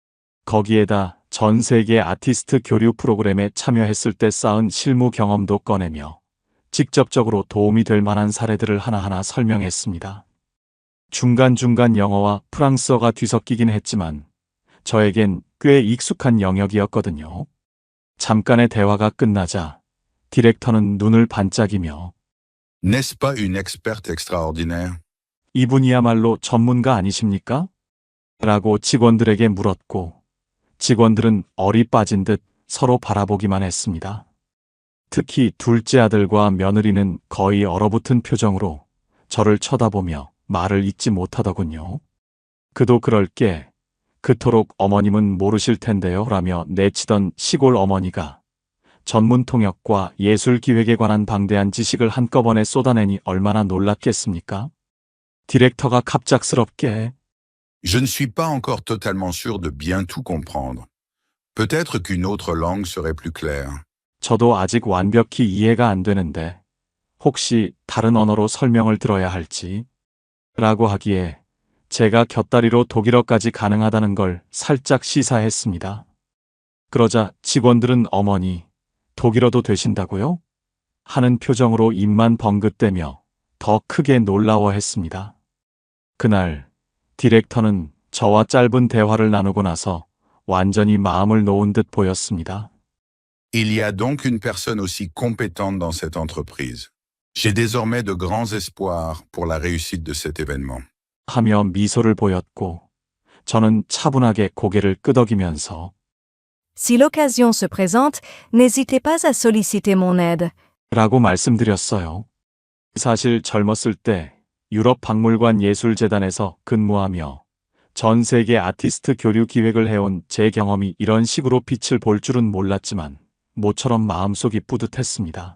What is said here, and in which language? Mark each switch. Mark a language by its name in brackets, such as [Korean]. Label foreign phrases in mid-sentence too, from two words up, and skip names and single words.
[Korean] 거기에다 전 세계 아티스트 교류 프로그램에 참여했을 때 쌓은 실무 경험도 꺼내며 직접적으로 도움이 될 만한 사례들을 하나하나 설명했습니다. 중간중간 영어와 프랑스어가 뒤섞이긴 했지만 저에겐 꽤 익숙한 영역이었거든요. 잠깐의 대화가 끝나자 디렉터는 눈을 반짝이며 [French] N'est-ce pas une experte extraordinaire? [Korean] 이분이야말로 전문가 아니십니까? 라고 직원들에게 물었고 직원들은 얼이 빠진 듯 서로 바라보기만 했습니다. 특히 둘째 아들과 며느리는 거의 얼어붙은 표정으로 저를 쳐다보며 말을 잇지 못하더군요. 그도 그럴 게 그토록 어머님은 모르실 텐데요 라며 내치던 시골 어머니가 전문 통역과 예술 기획에 관한 방대한 지식을 한꺼번에 쏟아내니 얼마나 놀랐겠습니까? 디렉터가 갑작스럽게 [French] Je ne suis pas encore totalement sûr de bien tout comprendre. Peut-être qu'une autre langue serait plus claire. [Korean] 저도 아직 완벽히 이해가 안 되는데 혹시 다른 언어로 설명을 들어야 할지 라고 하기에 제가 곁다리로 독일어까지 가능하다는 걸 살짝 시사했습니다. 그러자 직원들은 어머니, 독일어도 되신다고요? 하는 표정으로 입만 벙긋대며 더 크게 놀라워했습니다. 그날 디렉터는 저와 짧은 대화를 나누고 나서 완전히 마음을 놓은 듯 보였습니다. [French] Il y a donc une personne aussi compétente dans cette entreprise. J'ai désormais de grands espoirs pour la réussite de cet événement. [Korean] 하며 미소를 보였고 저는 차분하게 고개를 끄덕이면서 [French] Si l'occasion se présente, n'hésitez pas à solliciter mon aide. [Korean] 라고 말씀드렸어요. 사실 젊었을 때 유럽 박물관 예술재단에서 근무하며 전 세계 아티스트 교류 기획을 해온 제 경험이 이런 식으로 빛을 볼 줄은 몰랐지만 모처럼 마음속이 뿌듯했습니다.